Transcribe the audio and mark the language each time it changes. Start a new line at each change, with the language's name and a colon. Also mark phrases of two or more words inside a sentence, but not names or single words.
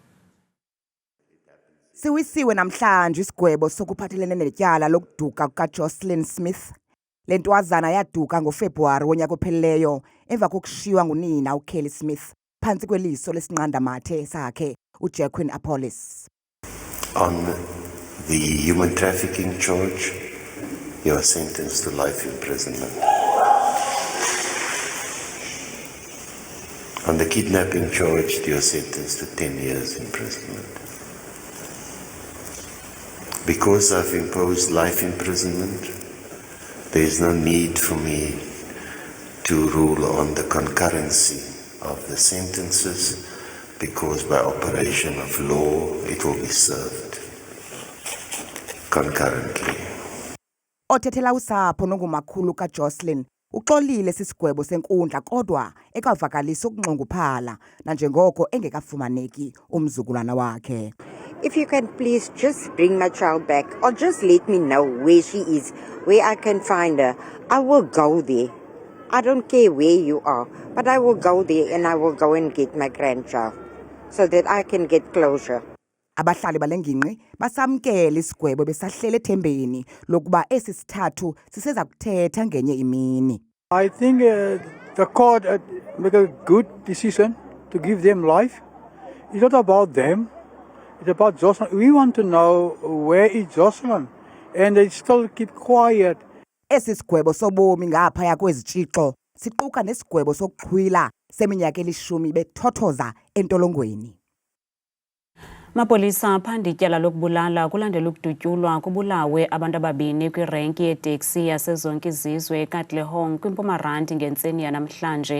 Xhosa: Siwisiwe namhlanje isigwebo sokuphathelene netyala lokuduka kukaJoshlin Smith. Le ntwazana yaduka ngoFebruwari wonyaka ophelileyo emva kokushiywa ngunina uKelly Smith phantsi kweliso lesinqandamathe sakhe uJacqueline Apollis.
English: On the human trafficking charge, you are sentenced to life imprisonment. On the kidnapping charge, you are sentenced to 10 years imprisonment. Because I've imposed life imprisonment, there is no need for me to rule on the concurrency of the sentences, because by operation of law it will be served. concurrently.
Xhosa: Othethela usapho nongumakhulu kaJocelyn uxolile sisigwebo senkundla kodwa ekavakalisa ukunxunguphala nanjengoko engekafumaneki umzukulwana wakhe.
English: If you can please just bring my child back or just let me know where she is, where I can find her, I will go there. I don't care where you are, but I will go there and I will go and get my grandchild so that I can get closure.
Xhosa: Abahlali balengingqi basamkela isigwebo besahlele ethembeni lokuba esi sithathu siseza kuthetha ngenye imini.
English: I think the court make a good decision to give them life. It's not about them. It's about Jocelyn. We want to know where is Jocelyn, and they still keep quiet.
Xhosa: Esi sigwebo sobomi ngaphaya kwezitshixo siquka nesigwebo sokuxhwila seminyaka elishumi bethothoza entolongweni. Mapolisa phanda ityala lokubulala kulandela ukudutyulwa kubulawe abantu ababini kwirenki yeteksi yasezonke izizwe eKatlehong kwiMpumalanga ngentseni yanamhlanje.